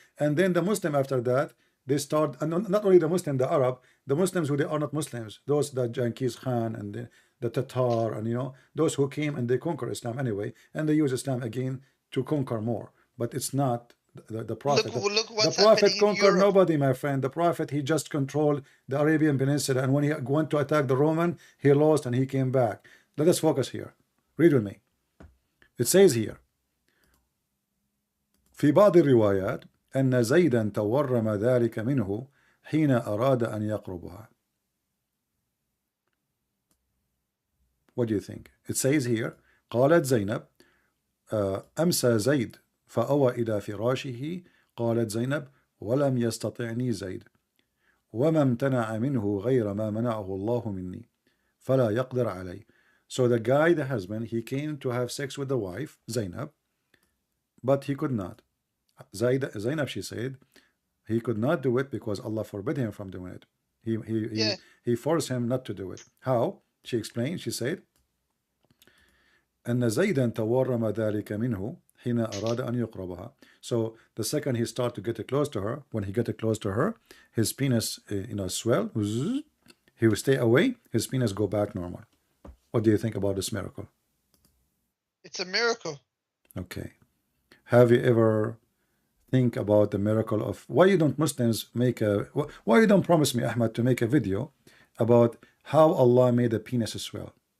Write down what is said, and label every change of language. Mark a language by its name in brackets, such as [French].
[English] And then the Muslim, after that, they start, and not only the Muslim, the Arab, the Muslims who they are not Muslims, those, the Genghis Khan and the Tatar, and those who came and they conquer Islam anyway, and they use Islam again to conquer more. But it's not the prophet. Look what's the prophet conquered Europe. nobody, my friend. The prophet, he just controlled the Arabian Peninsula, and when he went to attack the Roman, he lost and he came back. Let us focus here. Read with me. It says here, [Arabic] في بعض الروايات أن زيدا تورم ذلك منه حين أراد أن يقربها. [English] What do you think? It says here, [Arabic] قالت زينب أمسى زيد فأوى إلى فراشه. قالت زينب ولم يستطعني زيد وما امتنع منه غير ما منعه الله مني فلا يقدر علي. [English] So the guy, the husband, he came to have sex with the wife, Zainab, but he could not. Zainab, she said, he could not do it because Allah forbid him from doing it. He forced him not to do it. How? She explained, she said, [Arabic] أن زيدا تورم ذلك منه حين أراد أن يقربها. [English] So the second he started to get close to her, when he got close to her, his penis, swell. He would stay away. His penis go back normal. What do you think about this miracle? It's a miracle. Okay. Have you ever think about the miracle of why you don't Muslims why you don't promise me, Ahmad, to make a video about how Allah made the penis swell?